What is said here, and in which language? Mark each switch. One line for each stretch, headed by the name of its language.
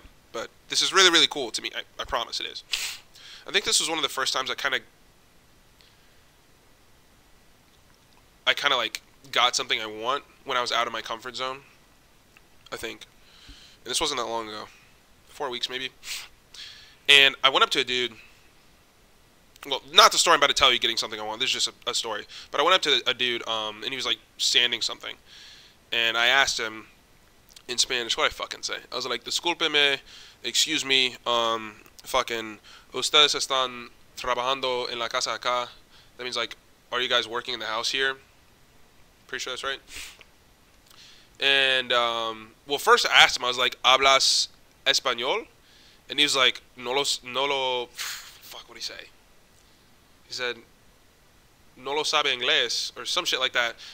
English: But this is really, really cool to me. I promise it is. I think this was one of the first times I kind of like got something I want when I was out of my comfort zone. I think. And this wasn't that long ago. 4 weeks maybe. And I went up to a dude. Well, not the story I'm about to tell you getting something I want. This is just a story. But I went up to a dude, and he was like sanding something. And I asked him in Spanish, what did I fucking say? I was like,
Spanish: discúlpeme,
English: excuse me, fucking,
Spanish: ustedes están trabajando en la casa acá.
English: That means like, are you guys working in the house here? Pretty sure that's right. And, well, first I asked him, I was like,
Spanish: ¿hablas español?
English: And he was like, fuck, what'd he say? He said,
Spanish: no lo sabe inglés,
English: or some shit like that.